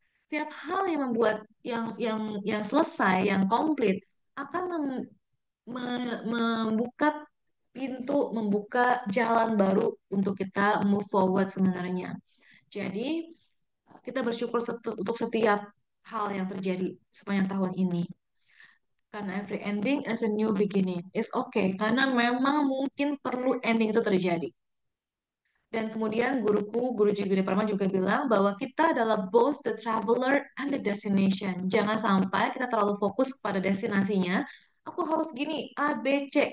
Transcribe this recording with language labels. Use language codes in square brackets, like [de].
[id] Setiap hal yang membuat yang selesai, yang komplit, akan membuka pintu, membuka jalan baru untuk kita [en] move forward [id] sebenarnya. Jadi, kita bersyukur untuk setiap hal yang terjadi sepanjang tahun ini. [en] Karena every ending is a new beginning. It's okay, [id] karena memang mungkin perlu ending itu terjadi. Dan kemudian guru Giri Parma juga bilang bahwa kita adalah [en] both the traveler and the destination. [id] Jangan sampai kita terlalu fokus pada destinasinya. Aku harus gini, A, B, C.